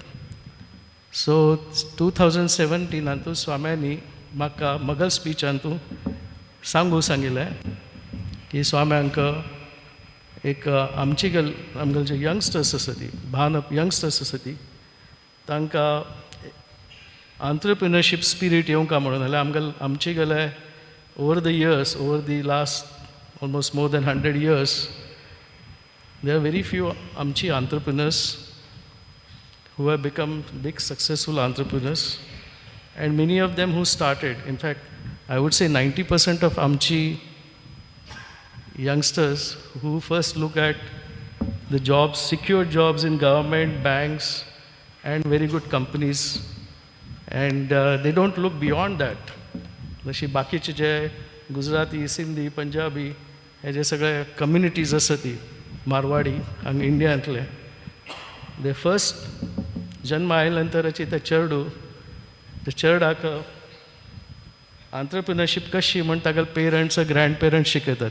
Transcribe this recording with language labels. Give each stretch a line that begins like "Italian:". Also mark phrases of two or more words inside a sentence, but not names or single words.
Konkani: सो 2017 स्वाम्यांनी म्हाका मगल स्पीचांतू सांगिल्लें की स्वाम्यांक एक आमगेल जे यंगस्टर्स आसा ती यंगस्टर्स आसा ती तांकां
English: entrepreneurship spirit
Konkani: येवंका म्हणून. जाल्यार आमचे गेले
English: over the years over the last almost more than 100 years there are very few आमची एंटरप्रिनर्स who have become big successful entrepreneurs and many of them who started, in fact I would say 90% of आमची youngsters who first look at the jobs, secure jobs in government, banks, and very good companies. And they don't look beyond that.
Konkani: जशी बाकीचे जे गुजराती, सिंधी, पंजाबी हे जे सगळे कम्युनिटीज आसा ती मारवाडी हांगा इंडियांतले,
English: they first
Konkani: जन्म आयले नंतराची ते चेडूक आंत्रप्रिनरशीप कशी म्हण ताका
English: parents grand parents
Konkani: शिकयतात.